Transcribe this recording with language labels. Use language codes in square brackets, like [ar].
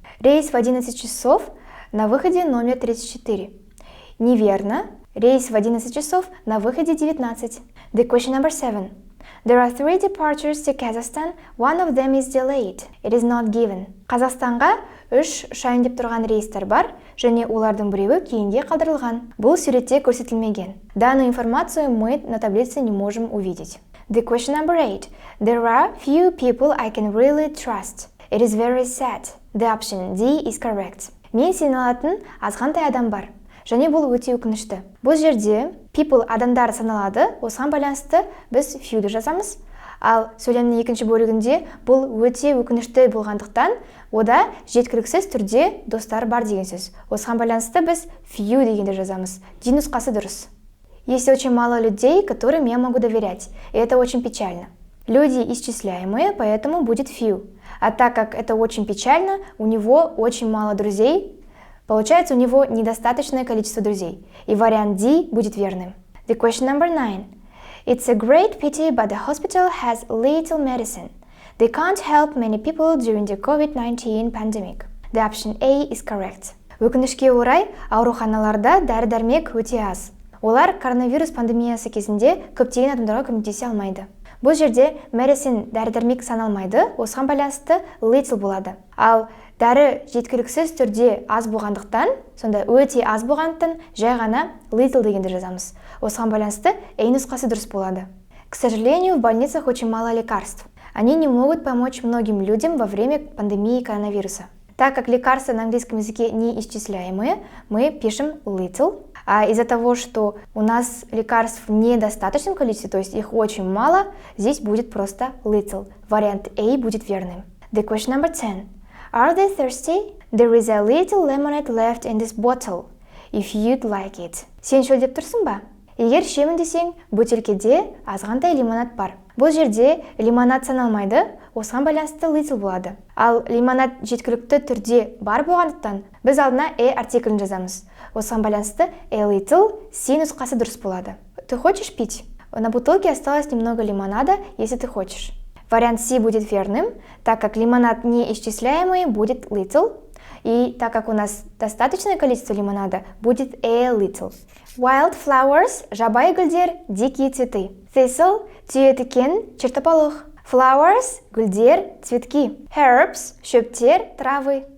[ru] Рейс в 11 часов на выходе номер 34. Неверно. Рейс в 11 часов на выходе 19. [en] The question number 7. There are 3 departures to Kazakhstan. One of them is delayed. It is not given. [kk] Қазақстанға 3 ұшайын деп тұрған рейстер бар, және олардың біреуі кейінге қалдырылған. Бұл суретте көрсетілмеген. [ru] Данную информацию мы на таблице не можем увидеть. [en] The question number 8. There are few people I can really trust. It is very sad. The option D is correct. [kk] Мен сене алатын азғантай адам бар. Және бұл өте өкінішті. Бұл жерде people адамдар саналады, осыған байланысты біз few'ді жазамыз. Ал сөйлемнің екінші бөлігінде бұл өте өкінішті болғандықтан, ода жеткіліксіз түрде достар бар деген сөз. Осыған байланысты біз few дегенде жазамыз. D нұсқасы дұрыс. [ru] Есть очень мало людей, которым я могу доверять, и это очень печально. Люди исчисляемые, поэтому будет few. А так как это очень печально, у него очень мало друзей, получается, у него недостаточное количество друзей. И вариант D будет верным. [en] The question number 9. It's a great pity, but the hospital has little medicine. They can't help many people during the COVID-19 pandemic. The option A is correct. [kk] Өкінішке орай, ауруханаларда дәрі-дәрмек өте аз. Олар коронавирус пандемиясы кезінде көптеген адамдарға көмектесе алмайды. Бұл жерде medicine дәрі-дәрмек саналмайды, осыған байланысты little болады. Ал дәрі жеткіліксіз түрде аз болғандықтан, сонда өте аз болғандықтан, жай ғана little дегенде жазамыз. Осыған байланысты A нұсқасы дұрыс болады. [ru] К сожалению, в больницах очень мало лекарств. Они не могут помочь многим людям во время пандемии коронавируса. Так как лекарства на английском языке неисчисляемые, мы пишем little. А из-за того, что у нас лекарств в недостаточном количестве, то есть их очень мало, здесь будет просто little. Вариант A будет верным. [en] The question number 10. Are they thirsty? There is a little lemonade left in this bottle. If you'd like it. [kk] Сен шөлдеп тұрсың ба? Егер ішемін десең, бөтелкеде азғантай лимонад бар. Бұл жерде лимонад саналмайды, осыған байланысты little болады. Ал лимонад жеткілікті түрде бар болғандықтан, біз алдына артиклін жазамыз. Осыған байланысты a little C нұсқасы дұрыс болады. [ru] Ты хочешь пить? На бутылке осталось немного лимонада, если ты хочешь. Вариант C будет верным, так как лимонад неисчисляемый будет little, и так как у нас достаточное количество лимонада, будет a little. [kk] Wildflowers – жабайы гүлдер, дикие цветы. Thistle – түйетікен, чертополох. Flowers – гүлдер, цветки. Herbs – шөптер, травы.